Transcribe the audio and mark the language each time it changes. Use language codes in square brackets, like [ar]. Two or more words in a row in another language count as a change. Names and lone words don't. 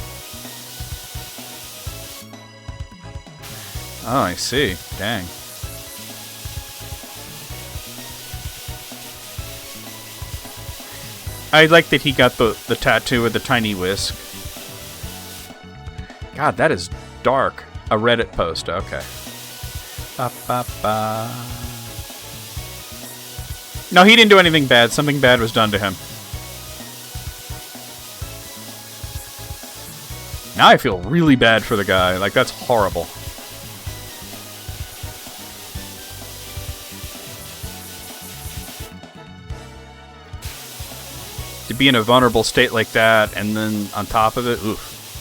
[en] Oh, I see. Dang. I like that he got the tattoo with the tiny whisk. God, that is dark. A Reddit post, okay. Ba, ba, ba. No, he didn't do anything bad. Something bad was done to him. Now I feel really bad for the guy. Like, that's horrible. To be in a vulnerable state like that, and then on top of it, oof.